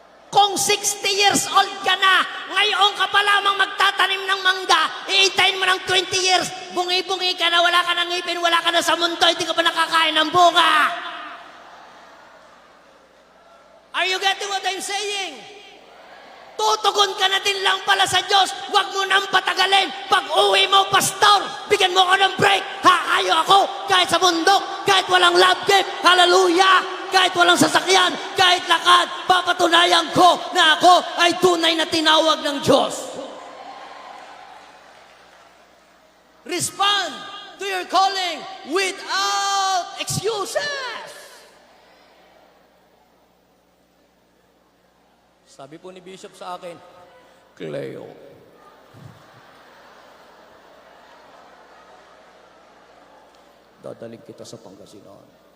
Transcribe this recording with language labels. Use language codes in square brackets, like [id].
[tl] Kung 60 years old ka na, ngayon ka pa lamang magtatanim ng mangga, iitayin mo ng 20 years, bungi-bungi ka na, wala ka ng ngipin, wala ka na sa mundo, hindi ka pa nakakain ng bunga. [en] Are you getting what I'm saying? [tl] Tutugon ka na din lang pala sa Diyos. Huwag mo nang patagalin. Pag uwi mo, pastor, bigyan mo ko ng break. Hakayo ako kahit sa bundok, kahit walang love gift. Hallelujah! Kahit walang sasakyan, kahit lakad, papatunayan ko na ako ay tunay na tinawag ng Diyos. [en] Respond to your calling without excuses. [tl] Sabi po ni Bishop sa akin, Cleo, dadaling kita sa Pangasinan.